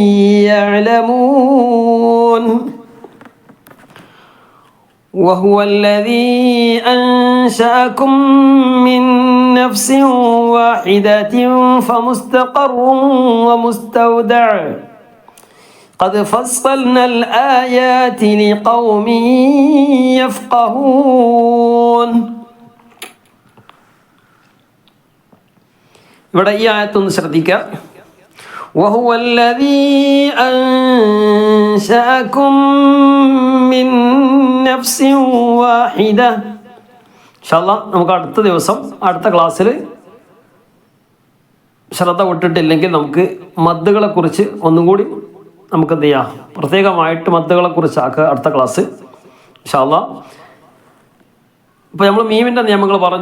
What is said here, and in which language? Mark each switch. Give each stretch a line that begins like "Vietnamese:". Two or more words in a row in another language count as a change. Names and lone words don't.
Arabic: يعلمون وهو الذي أنشأكم من نفس واحدة فمستقر ومستودع قد فصلنا الآيات لقوم يفقهون.
Malayalam: ഇവിടെ ഈ ആയത്തൊന്ന് ശ്രദ്ധിക്കുക.
Arabic: وهو الذي أنشأكم من نفس واحدة. إن شاء الله
Malayalam: നമുക്ക് അടുത്ത ദിവസം അടുത്ത ക്ലാസ്സിൽ ശ്രദ്ധ വിട്ടിട്ടില്ലെങ്കിൽ നമുക്ക് മദ്ദുകളെ കുറിച്ച് ഒന്നും കൂടി നമുക്ക് എന്ത് ചെയ്യാം, പ്രത്യേകമായിട്ട് മദ്ദുകളെ കുറിച്ച് ആക്കുക അടുത്ത ക്ലാസ്
Arabic: إن شاء الله.
Malayalam: ഇപ്പോൾ നമ്മൾ മീമിൻ്റെ നിയമങ്ങൾ പറഞ്ഞു.